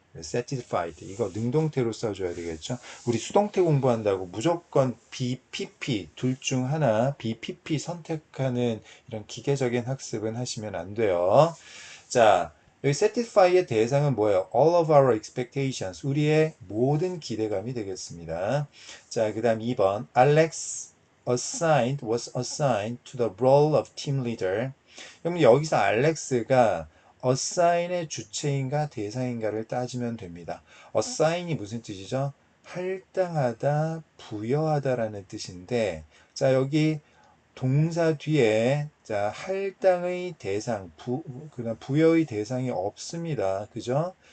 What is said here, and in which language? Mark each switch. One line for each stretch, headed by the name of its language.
Korean: satisfied 이거 능동태로 써줘야 되겠죠. 우리 수동태 공부한다고 무조건 BPP 둘 중 하나 BPP 선택하는 이런 기계적인 학습은 하시면 안 돼요. 자, 여기 satisfy의 대상은 뭐예요?
English: All of our expectations
Korean: 우리의 모든 기대감이 되겠습니다. 자, 그 다음 2번
English: Alex was assigned to the role of team leader.
Korean: 그럼 여기서 알렉스가 assign의 주체인가 대상인가를 따지면 됩니다. assign이 무슨 뜻이죠? 할당하다, 부여하다라는 뜻인데, 자, 여기 동사 뒤에 자, 할당의 대상, 그다음 부여의 대상이 없습니다. 그죠?